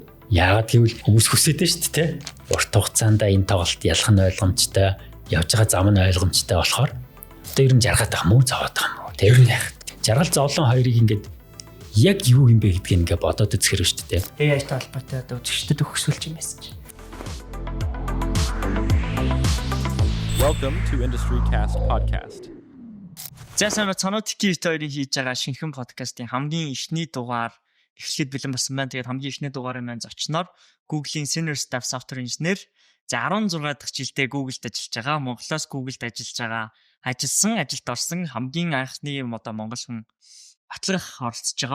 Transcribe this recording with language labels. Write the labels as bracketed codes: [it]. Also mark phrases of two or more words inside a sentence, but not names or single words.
[mn] Яагаад гэвэл хүмүүс хүсэж дээ шүү дээ. Урт хугацаанд энэ тоглолт ялах нь ойлгомжтой, явж байгаа зам нь ойлгомжтой болохоор одоо ер нь жаргаад байгаа мó зовоод байгаа мó. Тэр нь яах. Жаргал зовлон хоёрыг ингээд яг юу юм бэ гэдгийг ингээд бодоод үзэхэр шүү дээ. AI-тай холбоотой одоо үзэгчдэд өгсүүлж юм мессеж. [en] Welcome to Industry Cast podcast. [mn] Зэсэмэ цанотики хоёрын хийж байгаа шинэхэн подкастын хамгийн эхний дугаар эхлэхэд бэлэн болсон байна. Тэгээд хамгийн эхний дугаарын маань зочноор Google-ийн [en] Senior Staff Software Engineer [mn] за 16 дахь жилдээ Google-д ажиллаж байгаа. Монголоос Google-д ажилласан, ажилд орсон хамгийн анхны одоо монгол хүн Батлах оролцож байгаа.